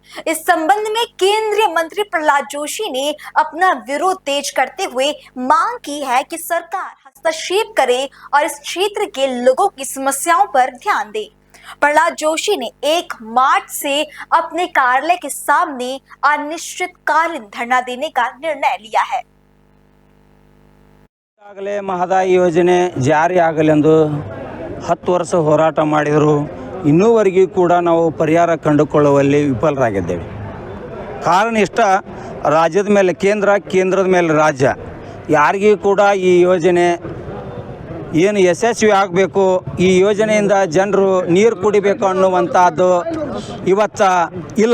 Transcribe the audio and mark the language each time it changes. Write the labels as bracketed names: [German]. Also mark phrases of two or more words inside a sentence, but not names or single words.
[Hindi] इस संबंध में केंद्रीय मंत्री प्रहलाद जोशी ने अपना विरोध तेज करते हुए मांग की है कि सरकार हस्तक्षेप करे और इस क्षेत्र के लोगों की समस्याओं पर ध्यान दे। प्रहलाद जोशी ने 1 मार्च से अपने कार्यालय के सामने अनिश्चितकालीन धरना देने का निर्णय लिया है। [Kannada] ಈಗಾಗಲೇ ಮಹದಾಯಿ ಯೋಜನೆ ಜಾರಿಯಾಗಲೆಂದು 10 ವರ್ಷ ಹೋರಾಟ ಮಾಡಿದರು. ಇನ್ನೂವರೆಗೂ ಕೂಡ ನಾವು ಪರಿಹಾರ ಕಂಡುಕೊಳ್ಳುವಲ್ಲಿ ವಿಫಲರಾಗಿದ್ದೇವೆ. ಕಾರಣ ಇಷ್ಟ, ರಾಜ್ಯದ ಮೇಲೆ ಕೇಂದ್ರದ ಮೇಲೆ ರಾಜ್ಯ, ಯಾರಿಗೂ ಕೂಡ ಈ ಯೋಜನೆ ಏನು ಯಶಸ್ವಿ ಆಗಬೇಕು, ಈ ಯೋಜನೆಯಿಂದ ಜನರು ನೀರು ಕುಡಿಬೇಕು ಅನ್ನುವಂಥದ್ದು ಇವತ್ತು ಇಲ್ಲ.